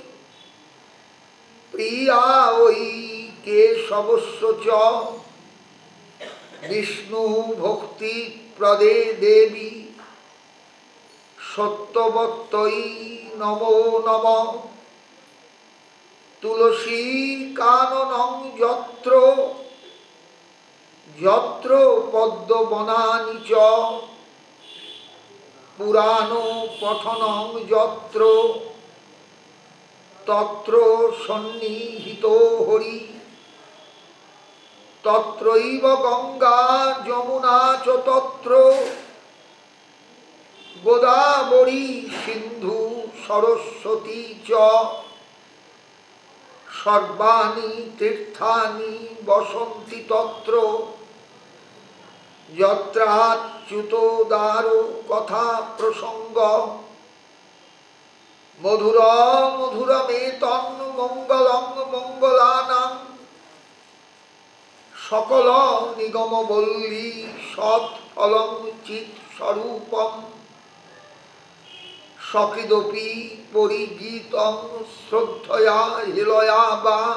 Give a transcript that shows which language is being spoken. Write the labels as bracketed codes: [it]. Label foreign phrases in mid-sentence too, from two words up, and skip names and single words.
[sa] প্রিয়াঐ কেশবস্য চ বিষ্ণু ভক্তি প্রদে দেবী সত্যবত্যৈ নমো নমঃ তুলসী কাননং যত্র যত্র পদ্মবনানি চ পুরাণ পঠনং যত্র তত্র সন্নিহিত হরি তত্রৈব গঙ্গা যমুনা চ তত্র গোদাবরী সিন্ধু সরস্বতী চ সর্বাণি তীর্থানি বসন্তি তত্র যত্রাচ্যুতোদার কথা প্রসঙ্গ মধুর মধুরমেতন মঙ্গলং মঙ্গলানাং সকল নিগম বল্লী সৎফলং চিৎ স্বরূপম সকিদপি পরিগীতং শ্রদ্ধয়া হিলয়া বা